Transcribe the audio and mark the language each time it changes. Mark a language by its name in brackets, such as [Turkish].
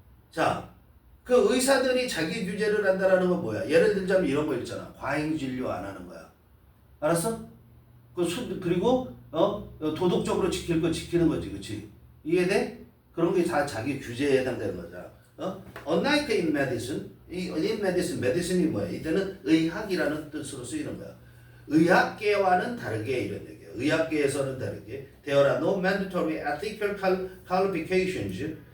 [Korean] 자, 그 의사들이 자기 규제를 한다라는 건 뭐야? 예를 들자면 이런 거 있잖아. 과잉 진료 안 하는 거야. 알았어? 그리고 도덕적으로 지킬 거 지키는 거지, 그렇지? 이해돼? 그런 게 다 자기 규제에 해당되는 거잖아. [English] Unlike in medicine, medicine [Korean] 이 뭐야? 이때는 의학이라는 뜻으로 쓰이는 거야. 의학계와는 다르게 이런 얘기야. 의학계에서는 다르게 [English] there are no mandatory ethical qualifications.